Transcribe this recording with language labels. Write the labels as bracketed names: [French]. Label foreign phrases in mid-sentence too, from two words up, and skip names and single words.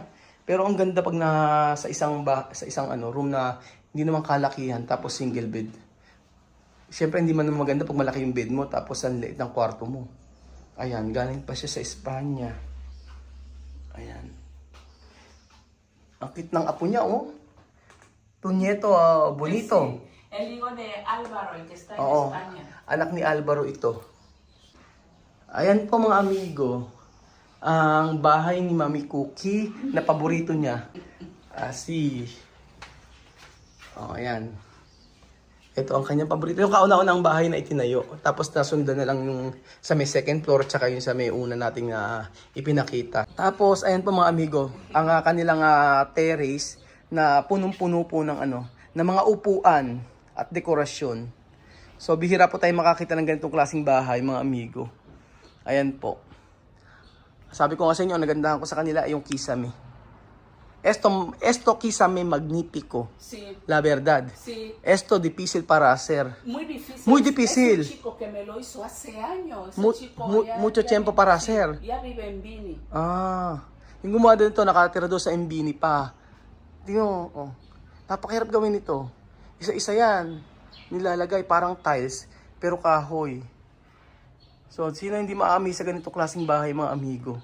[Filipino] Pero ang ganda pag sa isang room na hindi naman kalakihan tapos single bed. Siyempre hindi man naman maganda pag malaki yung bed mo tapos ang liit ng kwarto mo. Ayan, galing pa siya sa Espanya. Ayan. Ang cute ng apo niya, oh. [Spanish] Tu nieto, bonito. Sí, el hijo de Álvaro, el que está en [Filipino] Oo. [Spanish] España. [Filipino] Anak ni Alvaro ito. Ayan po mga amigo, ang bahay ni Mami Cookie na paborito niya. Ayan. Ito ang kanyang paborito. Yung kauna-unang bahay na itinayo. Tapos nasundan na lang yung sa may second floor tsaka yung sa may una nating ipinakita. Tapos ayan po mga amigo, ang kanilang terrace na punong-puno po ng ng mga upuan at dekorasyon. So bihira po tayo makakita ng ganitong klaseng bahay mga amigo. Ayan po. Sabi ko nga sa inyo, nagandahan ko sa kanila ay yung kisame. [Spanish] Esto kisame magnífico. Sí, La verdad. sí. Esto difícil para hacer. Muy difícil. Muy difícil. Es un chico que me lo hizo hace años. Ese Mu- chico mucho tiempo vive- para sí, hacer. Ya vive en Bini. [Filipino] Yung gumawa din ito, nakatira doon sa Mbini pa. Tingnan mo, oh. Napakahirap gawin ito. Isa-isa yan. Nilalagay parang tiles, pero kahoy. So, sino hindi maami sa ganitong klaseng bahay, mga amigo?